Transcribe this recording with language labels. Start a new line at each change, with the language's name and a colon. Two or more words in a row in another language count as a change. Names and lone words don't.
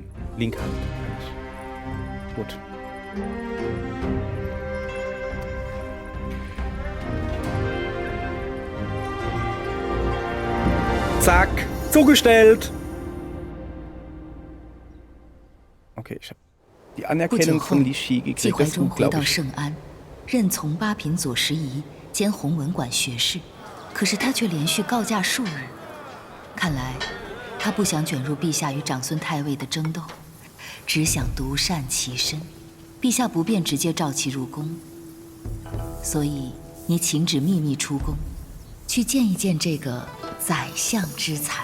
German: Linkhand. Gut. Zack. Zugestellt. Okay, ich habe die Anerkennung von Li Shi
Chinese: 季
German: gekriegt.
Chinese: 怀
German: Das ist
Chinese: 忠
German: gut,
Chinese: 回
German: glaube
Chinese: 到
German: ich.
Chinese: 圣安，任从八品左拾遗兼弘文馆学士，可是他却连续告假数日。看来，他不想卷入陛下与长孙太尉的争斗，只想独善其身。陛下不便直接召其入宫，所以你请旨秘密出宫，去见一见这个宰相之才。